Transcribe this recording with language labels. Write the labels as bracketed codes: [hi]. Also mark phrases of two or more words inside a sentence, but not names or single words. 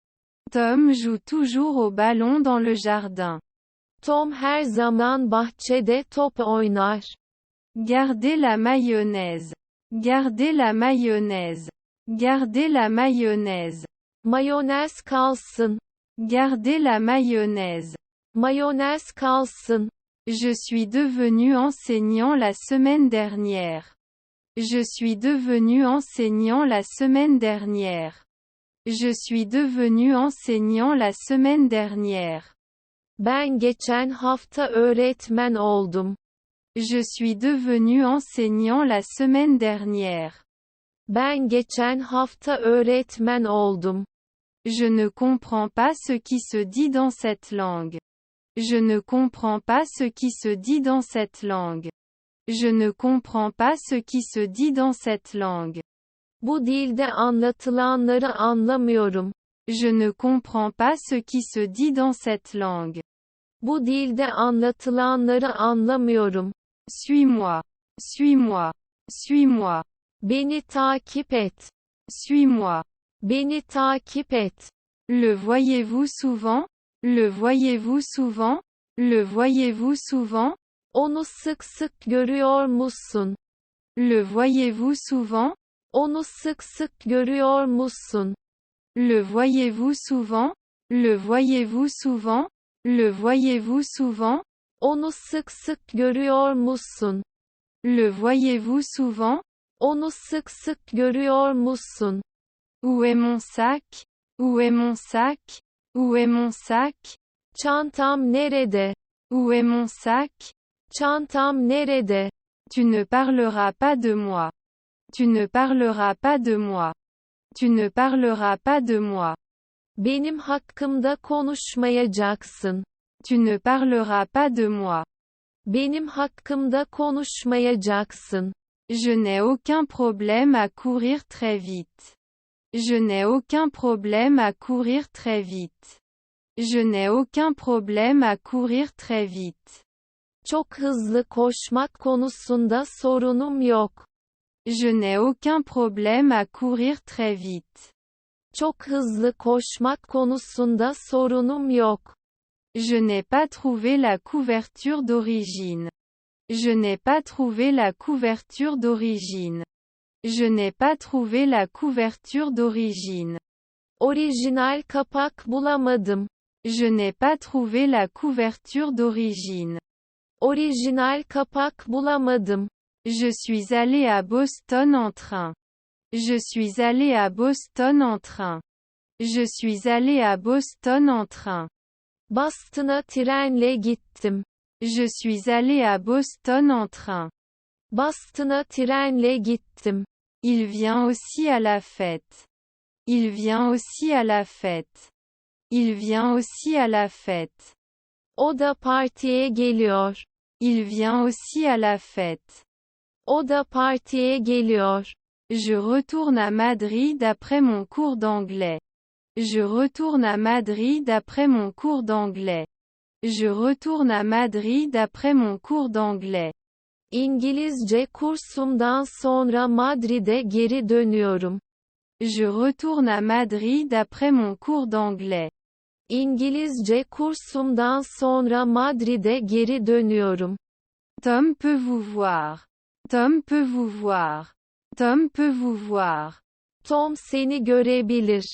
[fr] Tom joue toujours au ballon dans le jardin. [tr] Tom her zaman bahçede top oynar. [fr] Gardez la mayonnaise. Gardez la mayonnaise. Gardez la mayonnaise. [tr] Mayonez kalsın. [fr] Gardez la mayonnaise. [tr] Mayonez kalsın. [fr] Je suis devenu enseignant la semaine dernière. Je suis devenu enseignant la semaine dernière. Je suis devenu enseignant la semaine dernière. [tr] Ben geçen hafta öğretmen oldum. [fr] Je suis devenu enseignant la semaine dernière. [tr] Ben geçen hafta öğretmen oldum. [fr] Je ne comprends pas ce qui se dit dans cette langue. Je ne comprends pas ce qui se dit dans cette langue. Je ne comprends pas ce qui se dit dans cette langue. [tr] Bu dilde anlatılanları anlamıyorum. [fr] Je ne comprends pas ce qui se dit dans cette langue. [tr] Bu dilde anlatılanları anlamıyorum. [fr] Suis-moi. Suis-moi. Suis-moi. [tr] Beni takip et. [fr] Suis-moi. [tr] Beni takip et. [fr] Le voyez-vous souvent? Le voyez-vous souvent? Le voyez-vous souvent? [tr] Onu sık sık görüyor musun? [fr] Le voyez-vous souvent? [tr] Onu sık sık görüyor musun? [fr] Le voyez-vous souvent? Le voyez-vous souvent? Le voyez-vous souvent? [tr] Onu sık sık görüyor musun? [fr] Le voyez-vous souvent? [tr] Onu sık sık görüyor musun? [fr] Où est mon sac? Où est mon sac? Où est mon sac? [tr] Çantam nerede? [fr] Où est mon sac? [tr] Çantam nerede? [fr] Tu ne parleras pas de moi. Tu ne parleras pas de moi. Tu ne parleras pas de moi. [tr] Benim hakkımda konuşmayacaksın. [fr] Tu ne parleras pas de moi. [tr] Benim hakkımda konuşmayacaksın. [fr] Je n'ai aucun problème à courir très vite. Je n'ai aucun problème à courir très vite. Je n'ai aucun problème à courir très vite. [tr] Çok hızlı koşmak konusunda sorunum yok. [fr] Je n'ai aucun problème à courir très vite. [tr] Çok hızlı koşmak konusunda sorunum yok. [fr] Je n'ai pas trouvé la couverture d'origine. Je n'ai pas trouvé la couverture d'origine. Je n'ai pas trouvé la couverture d'origine. [tr] Orijinal kapak bulamadım. [fr] Je n'ai pas trouvé la couverture d'origine. [tr] Orijinal kapak bulamadım. [fr] Je suis allé à Boston en train. Je suis allé à Boston en train. Je suis allé à Boston en train. [tr] Boston'a trenle gittim. [fr] Je suis allé à Boston en train. [tr] Boston'a trenle gittim. [fr] Il vient aussi à la fête. Il vient aussi à la fête. Il vient aussi à la fête. [tr] O da partiye geliyor. [fr] Il vient aussi à la fête. [tr] O da partiye geliyor. [fr] Je retourne à Madrid après mon cours d'anglais. Je retourne à Madrid après mon cours d'anglais. Je retourne à Madrid après mon cours d'anglais. [tr] İngilizce kursumdan sonra Madrid'e geri dönüyorum. [fr] Je retourne à Madrid après mon cours d'anglais. [tr] İngilizce kursumdan sonra Madrid'e geri dönüyorum. [fr] Tom peut vous voir. Tom peut vous voir. Tom peut vous voir. [tr] Tom seni görebilir.